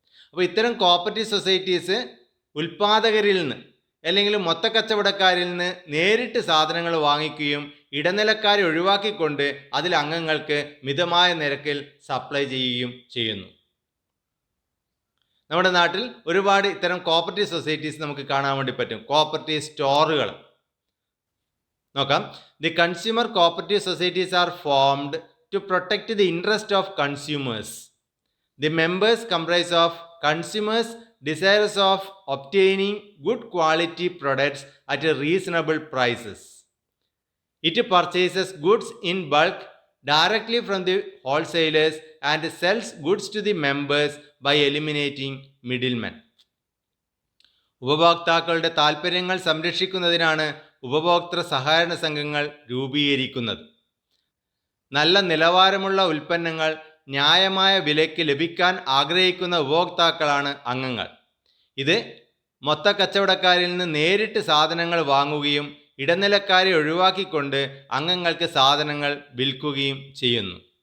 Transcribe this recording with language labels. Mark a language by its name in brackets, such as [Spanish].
[Malayalam] അപ്പോൾ ഇത്തരം cooperative societies ഉൽപ്പാദകരിൽ നിന്ന് അല്ലെങ്കിൽ മൊത്തക്കച്ചവടക്കാരിൽ നിന്ന് നേരിട്ട് സാധനങ്ങൾ വാങ്ങിക്കുകയും ഇടനിലക്കാരെ ഒഴിവാക്കിക്കൊണ്ട് അതിൽ അംഗങ്ങൾക്ക് മിതമായ നിരക്കിൽ സപ്ലൈ ചെയ്യുകയും ചെയ്യുന്നു. നമ്മുടെ നാട്ടിൽ ഒരുപാട് ഇത്തരം കോപ്പറേറ്റീവ് സൊസൈറ്റീസ് നമുക്ക് കാണാൻ വേണ്ടി പറ്റും. കോപ്പറേറ്റീവ് സ്റ്റോറുകൾ നോക്കാം. [English] The consumer cooperative societies are formed to protect the interest of consumers. The members comprise of consumers desirous of obtaining good quality products at a reasonable prices. It purchases goods in bulk directly from the wholesalers and sells goods to the members by eliminating middlemen. [Malayalam] ഉപഭോക്താക്കളുടെ താൽപ്പര്യങ്ങൾ സംരക്ഷിക്കുന്നതിനാണ് ഉപഭോക്തൃ സഹകരണ സംഘങ്ങൾ രൂപീകരിക്കുന്നത്. നല്ല നിലവാരമുള്ള ഉൽപ്പന്നങ്ങൾ ന്യായമായ വിലയ്ക്ക് ലഭിക്കാൻ ആഗ്രഹിക്കുന്ന ഉപഭോക്താക്കളാണ് അംഗങ്ങൾ. ഇത് മൊത്ത കച്ചവടക്കാരിൽ നിന്ന് നേരിട്ട് സാധനങ്ങൾ വാങ്ങുകയും ഇടനിലക്കാരെ ഒഴിവാക്കിക്കൊണ്ട് അംഗങ്ങൾക്ക് സാധനങ്ങൾ വിൽക്കുകയും ചെയ്യുന്നു.